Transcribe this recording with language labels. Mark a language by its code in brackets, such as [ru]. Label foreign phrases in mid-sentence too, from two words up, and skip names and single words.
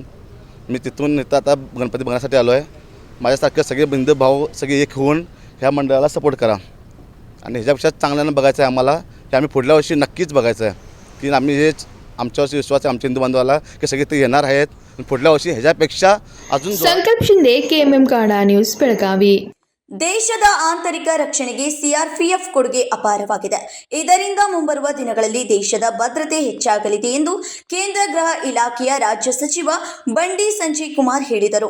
[mr] मी तिथून इथं आता गणपती बघण्यासाठी आलो आहे. माझ्यासारखे सगळे बिंदू भाऊ सगळे एक होऊन ह्या मंडळाला सपोर्ट करा. आणि ह्याच्यापेक्षा चांगल्यानं बघायचं आहे आम्हाला, की आम्ही पुढल्या वर्षी नक्कीच बघायचं आहे, की आम्ही हेच आमच्यावरची विश्वास आहे आमच्या हिंदू बांधवाला की सगळे ते येणार आहेत. पुढल्या वर्षी ह्याच्यापेक्षा अजून [kn] ಸಂಕಲ್ಪ ಶಿಂದೆ ಕೆಎಂಎಂ ಕನ್ನಡ ನ್ಯೂಸ್ ಬೆಳಗಾವಿ. ದೇಶದ ಆಂತರಿಕ ರಕ್ಷಣೆಗೆ ಸಿಆರ್ಪಿಎಫ್ ಕೊಡುಗೆ ಅಪಾರವಾಗಿದೆ. ಇದರಿಂದ ಮುಂಬರುವ ದಿನಗಳಲ್ಲಿ ದೇಶದ ಭದ್ರತೆ ಹೆಚ್ಚಾಗಲಿದೆ ಎಂದು ಕೇಂದ್ರ ಗೃಹ ಇಲಾಖೆಯ ರಾಜ್ಯ ಸಚಿವ ಬಂಡಿ ಸಂಜಯ್ ಕುಮಾರ್ ಹೇಳಿದರು.